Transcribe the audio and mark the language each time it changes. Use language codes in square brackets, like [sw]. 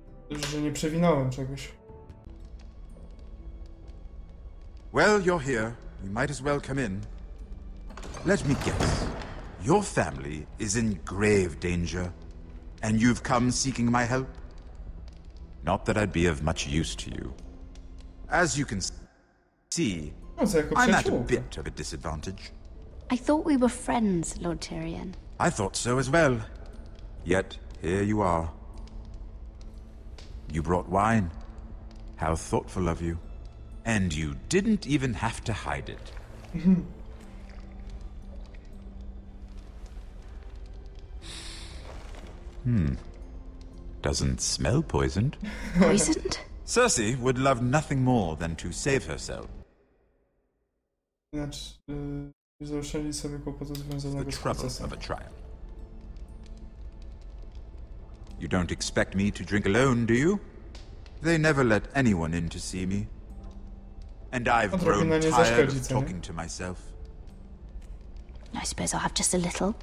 [pl] Dobrze, że nie przewinąłem czegoś. [en] Well, you're here. You might as well come in. Let me guess. Your family is in grave danger, and you've come seeking my help? Not that I'd be of much use to you. As you can see, I'm at a bit of a disadvantage. I thought we were friends, Lord Tyrion. I thought so as well. Yet, here you are. You brought wine. How thoughtful of you. And you didn't even have to hide it. Doesn't smell poisoned. Poisoned? Cersei would love nothing more than to save herself. [pl] Znaczy, zaoszczędzić sobie kłopotu związanego z procesem. [en] Of a trial. You don't expect me to drink alone, do you? They never let anyone in to see me. And I've grown tired of talking to myself. I suppose I'll have just a little.